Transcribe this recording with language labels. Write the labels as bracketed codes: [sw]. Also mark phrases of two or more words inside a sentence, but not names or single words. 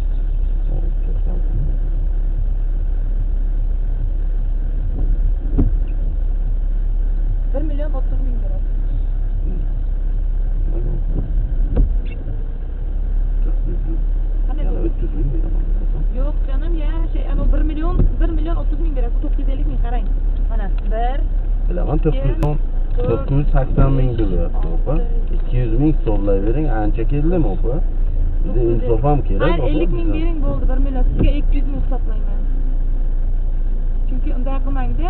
[tr] 1 milyon 30 bin lira. Hani yok canım ya ano 1 milyon 30 bin lira 950 bin qarang. [uz] Mana 1 Bilaman 980 ming bo'lyapti opa. 200 ming so'mlayvering, ancha keldimi opa? Bizda insof ham kerak. [tr] Hayır 50 bin [uz] bering bo'ldi 1 milyon. Sizga 200 ming hisoblayman. Chunki unday qilmang-da.